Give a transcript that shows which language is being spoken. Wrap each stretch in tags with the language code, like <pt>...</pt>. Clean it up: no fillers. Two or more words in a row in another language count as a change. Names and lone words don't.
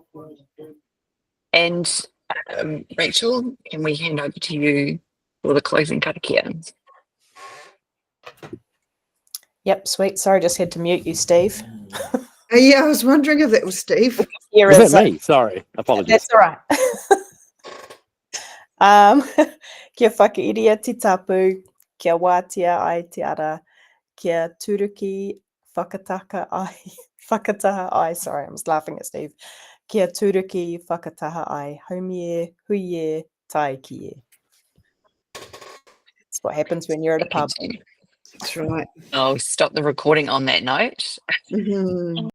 <en>And Rachel, can we hand over to you for the closing karakia? Yep, sweet. Sorry, just had to mute you, Steve. Yeah, I was wondering if that was Steve. Was that me? Sorry, apologies. That's all right.</en> <mi>Kia whakairia te tapu, kia wātia ai te ara, kia turuki whakataha ai,</mi> <en>sorry, I was laughing at Steve.</en> <mi>Kia turuki whakataha ai, haumie, huie, tai kie.</mi> <en>That's what happens when you're at a pub. That's right. I'll stop the recording on that note. Mm-hmm.</en>